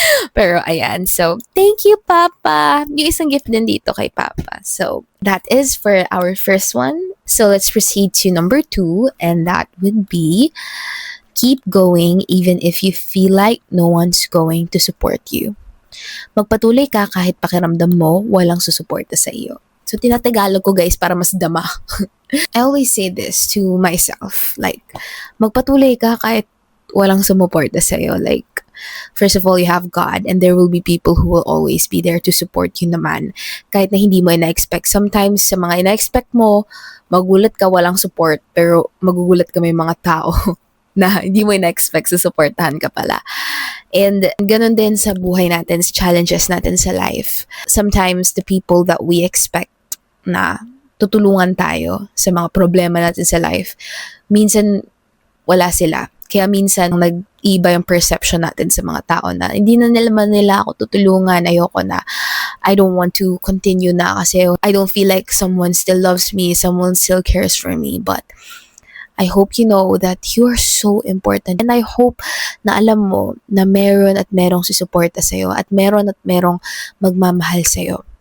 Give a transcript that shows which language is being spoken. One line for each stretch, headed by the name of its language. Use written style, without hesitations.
Filipino: Pero ayan, so thank you, Papa! Yung isang gift din dito kay Papa.
English: So, that is for our first one. So, let's proceed to number 2, and that would be keep going even if you feel like no one's going to support you.
Filipino: Magpatuloy ka kahit pakiramdam mo walang susuporta sa iyo. So, tinatagalog ko guys para mas dama.
English: I always say this to myself.
Filipino: Like, magpatuloy ka kahit walang sumuporta sa iyo.
English: Like, first of all, you have God and there will be people who will always be there to support you naman.
Filipino: Kahit na hindi mo ina-expect. Sometimes, sa mga ina-expect mo, magulat ka walang support pero magugulat ka may mga tao na hindi mo ina-expect sa supportahan ka pala. And ganun din sa buhay natin, sa challenges natin sa life.
English: Sometimes the people that we expect
Filipino: na tutulungan tayo sa mga problema natin sa life, minsan wala sila. Kaya minsan nag-iba yung perception natin sa mga tao na hindi na nila ako tutulungan, ayoko na.
English: I don't want to continue na kasi I don't feel like someone still loves me, someone still cares for me. But I hope you know that you are so important.
Filipino: And I hope na alam mo na meron at merong susuporta sa'yo at merong magmamahal sa'yo.